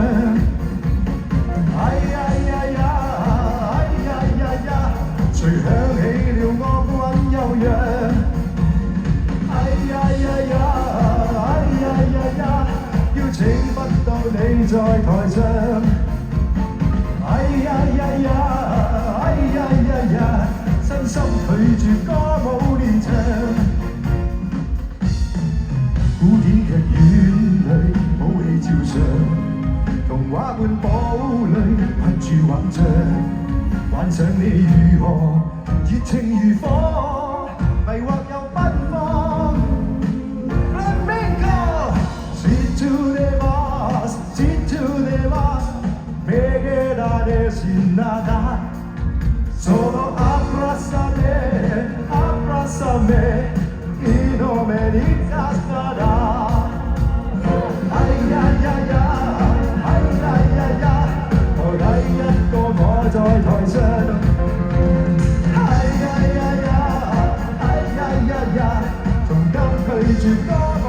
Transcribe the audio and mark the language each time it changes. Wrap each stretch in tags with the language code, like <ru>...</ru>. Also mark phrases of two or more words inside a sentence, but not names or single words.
<yue>哎呀呀呀，哎呀呀呀，誰響起了樂韻悠揚？哎呀呀呀，哎呀呀呀，邀請不到你在台上。哎呀呀呀，哎呀呀呀，真心拒絕歌舞連場。古典劇院裏武戲照常，童話般堡壘困住幻象，幻想你如何熱情如火，迷惑又奔放。</yue> <es>Flamenco， si tú te vas， si tú te vas， me quedaré sin nada， solo abrázame， abrázame y no me digas nada。</es> <yue>哎呀呀呀，哎呀呀呀，我睇一個我在台上。哎呀呀呀，哎呀呀呀，從今拒絕歌。</yue>